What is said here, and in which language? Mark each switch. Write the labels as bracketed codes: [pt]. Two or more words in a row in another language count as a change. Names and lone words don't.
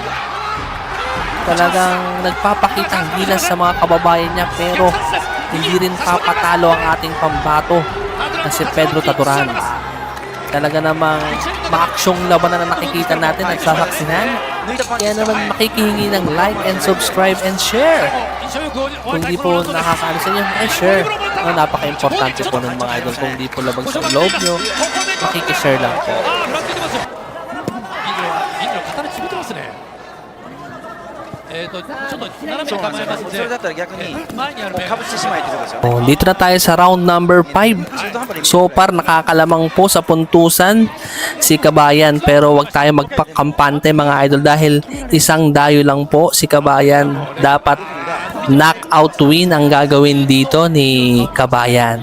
[tl] Talagang nagpapakita ang gilas sa mga kababayan niya pero hindi rin papatalo ang ating pambato na si Pedro Taduran. Talaga namang maaksyong labanan na nakikita natin at sasaksihan. Kaya naman makikihingi ng [en] like and subscribe and share. [tl] Kung di po nakakaano sa inyo, share. Napaka-importante po ng mga idol. Kung di po labag sa loob nyo, makikishare lang po. [ja] ちょっと斜めに構えますんで、それだったら逆に前にある面かぶってしまいってことですよね。 [tl] Oh, dito na tayo sa [en] round number 5. So far, [tl] nakakalamang po sa puntusan si Kabayan. Pero wag tayo magpakampante mga idol dahil isang dayo lang po si Kabayan. Dapat [en] knockout win [tl] ang gagawin dito ni Kabayan.